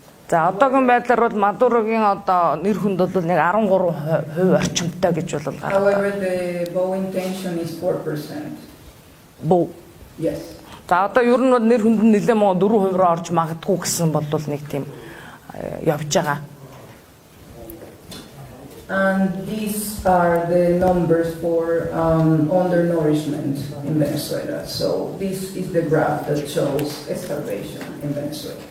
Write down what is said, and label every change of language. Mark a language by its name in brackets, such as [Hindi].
[Mongolian] За одоогийн байдлаар бол Мадурогийн одоо нэр хүнд бол нэг 13% орчимтой гэж бол гардаг. [English] However, the Bow intention is 4%. Bow. Yes. [Mongolian] За одоо ер нь нэр хүнд нь нэлээд муу 4% орж магадгүй гэсэн бол нэг тийм явж байгаа. [English] And these are the numbers for undernourishment in Venezuela. So this is the graph that shows starvation in Venezuela.